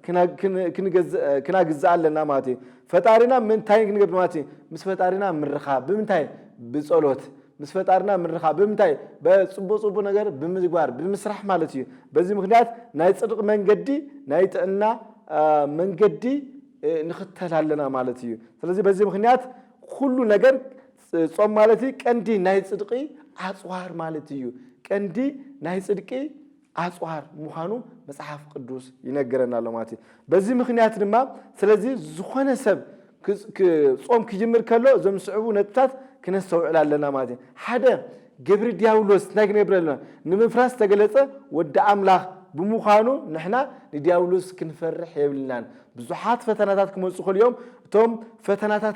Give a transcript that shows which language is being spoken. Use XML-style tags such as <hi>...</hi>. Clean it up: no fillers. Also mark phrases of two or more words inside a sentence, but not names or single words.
<ti>ክናግዛእ ኣለና ማለት እዩ ፈጣሪና ምንታይ ክንገብር ማለት እዩ ምስ ፈጣሪና ምርኻብ ብምንታይ ብጸሎት ምስ ፈጣሪና ምርኻብ ብምንታይ በጽቡቕ ነገር ብምግባር ብምስራሕ ማለት እዩ በዚህ ምክንያት ናይ ጽድቅ መንገዲ ናይ ጥዕና መንገዲ ንኽተል ኣለና ማለት እዩ</ti> <am>ስለዚህ በዚህ ምክንያት</am> <ti>ኩሉ ነገር ጾም ማለት ቀንዲ ናይ ጽድቂ ኣጽዋር ማለት እዩ ቀንዲ ናይ ጽድቂ ኣጽዋር ምዃኑ መጽሓፍ ቅዱስ ይነግረናል ማለት እዩ በዚ ምክንያት ድማ ስለዚ ዝኾነ ሰብ ጾም ክጅምር ከሎ እዞም ስዕቡ ነጥብታት ክነስተውዕል ኣለና ማለት እዩ ሓደ ግብሪ ዲያብሎስ እንታይ ክንገብር ኣለና ንምፍራስ ተገለጸ ወዲ ኣምላኽ ብምዃኑ ንሕና ንዲያብሎስ ክንፈርሕ የብልናን ብዙሓት ፈተናታት ክመጹ ኸልዮም እቶም ፈተናታት</ti>